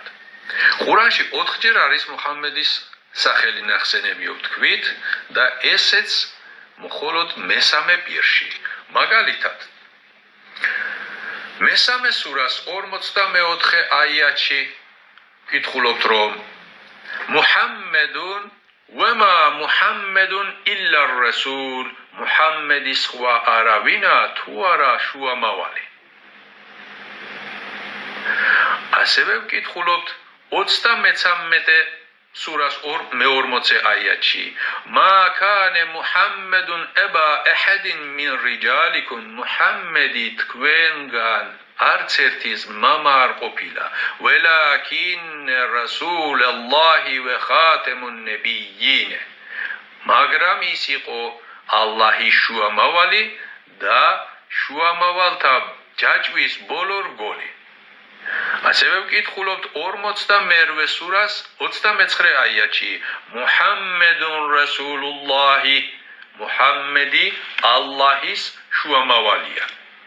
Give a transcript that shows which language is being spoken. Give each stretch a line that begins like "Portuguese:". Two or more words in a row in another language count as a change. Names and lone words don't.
Georgian: ყურანში 4 ჯერ არის მუჰამმედის სახელი ნახსენები ვთქვით და ესეც მხოლოდ მესამე პირში. მაგალითად, მესამე სურას 44 აიათში კითხულობთ, რომ მუჰამმედუნ
Arabic: وما محمد إلا الرسول
Georgian: მუჰამმედის სხვა არავინა თუ არა შუამავალი. ასევე ვკითხულობთ 33 სურას 40 აიათში
Arabic: ما كان محمد ابا احد من رجالكم
Georgian: محمدي თქვენგან არც ერთის მამა არ ყოფილა
Arabic: ولكن رسول الله وخاتم النبيين
Georgian: მაგრამ ის იყო ალლაჰის შუამავალი და შუამავალთა ჯაჭვის ბოლო რგოლი. ასევე ვკითხულობთ 42 სურას 29 აიათში
Arabic: محمد رسول الله
Georgian: მუჰამმედი ალლაჰის შუამავალია.